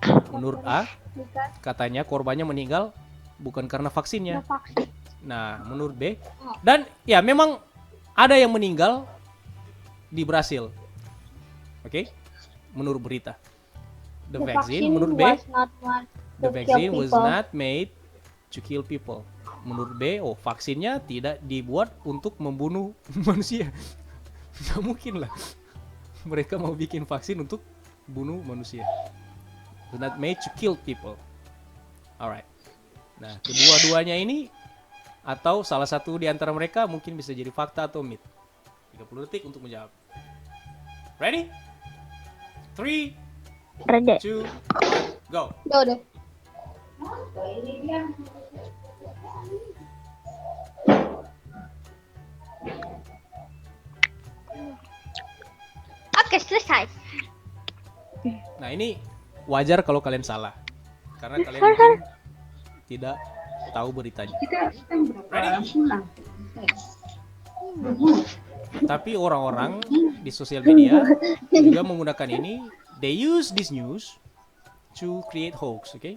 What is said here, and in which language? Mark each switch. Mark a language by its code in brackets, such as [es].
[id] Menurut A, katanya korbannya meninggal bukan karena vaksinnya. Nah, menurut B, dan ya memang ada yang meninggal di Brasil. Oke? Menurut berita. [en] The vaccine, [id] menurut B, [en] the vaccine was not made to kill people. [id] menurut B, vaksinnya tidak dibuat untuk membunuh manusia. Nggak mungkin lah mereka mau bikin vaksin untuk bunuh manusia. [en] It's not made to kill people. Alright. [id] Nah, kedua-duanya ini atau salah satu di antara mereka mungkin bisa jadi fakta atau myth. 30 detik untuk menjawab. Ready? 3, [en] Ready. 2, 1, go. [id] Udah. Oke, selesai. Nah, ini wajar kalau kalian salah. Karena kalian mungkin tidak tahu beritanya. Ready? Tapi orang-orang di sosial media juga menggunakan ini. [en] They use this news to create hoax, oke?